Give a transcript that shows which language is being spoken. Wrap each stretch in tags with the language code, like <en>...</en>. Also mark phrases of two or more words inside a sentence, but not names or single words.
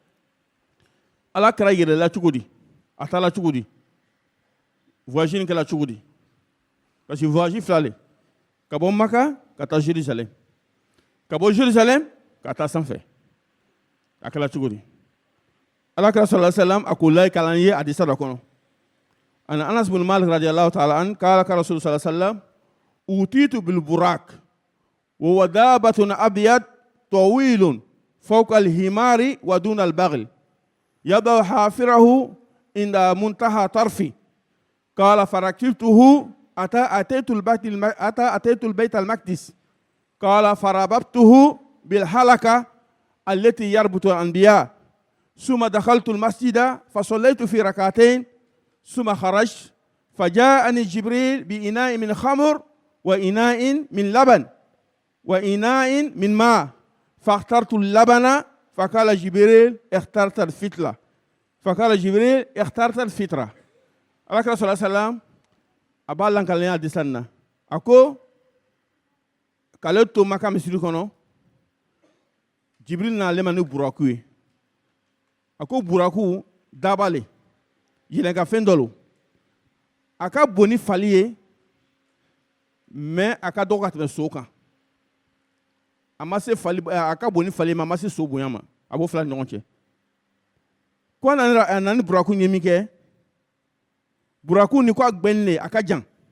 <bm>ala kɛra yɛlɛla cogo di a taala cogo di voyage in kɛla cogo di</bm> <fr>parce que</fr> <bm>voyage fila le ka bɔ maka ka taa Jérusalem ka bɔ Jérusalem ka taa sanfɛ a kɛla cogo di alakira</bm> <ar>صلى الله عليه وسلم</ar> <bm>a ko layi kalan ye hadisa dɔ kɔnɔ</bm> <ar>عن أنس بن مالك رضي الله تعالى عن قال قال رسول صلى الله عليه وسلم أتيت بالبراق و ودابة أبيض طويل فوق الحمار ودون البغل يضع حافره عند منتهى طرفي قال فركبته أتيت البيت المقدس قال فربطته بالحلقة التي يربط الأنبياء ثم دخلت المسجد فصليت في ركعتين ثم خرجت فجاءني جبريل بإناء من خمر وإناء من لبن وإناء من ماء فاخترت اللبن فقال جبريل اخترت الفتلة فقال جبريل اخترت الفترة على صلى الله عليه وسلم</ar> <bm>aba lankalenya hadisan na a ko k'ale to maka misiri kɔnɔ jibril n'ale ma ni buraku ye a ko buraku daba le yɛlɛnka fɛn dɔ lo a ka bon ni fali ye mais a ka dɔgɔ ka tɛmɛ so kan a ma se fali a ka bon ni fali ye mais a ma se so bonya ma a b'o fila ni ɲɔgɔn cɛ ko a nana ni buraku ye min kɛ buraku ni ko a gbɛnni a ka jan</bm>